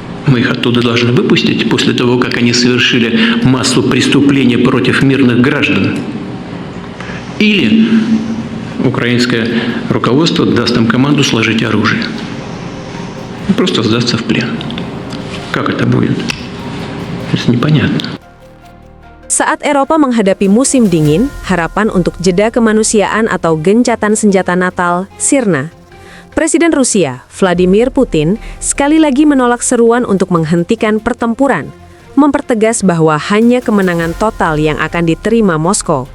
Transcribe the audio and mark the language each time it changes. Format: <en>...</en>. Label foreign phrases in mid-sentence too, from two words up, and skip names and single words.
<ru>Мы их оттуда должны выпустить после того, как они совершили массу преступлений против мирных граждан. Или украинское руководство даст им команду сложить оружие. И просто сдаться в плен. Как это будет? Это непонятно.</ru> <id>Saat Eropa menghadapi musim dingin, harapan untuk jeda kemanusiaan atau gencatan senjata Natal sirna. Presiden Rusia, Vladimir Putin, sekali lagi menolak seruan untuk menghentikan pertempuran, mempertegas bahwa hanya kemenangan total yang akan diterima Moskow.</id>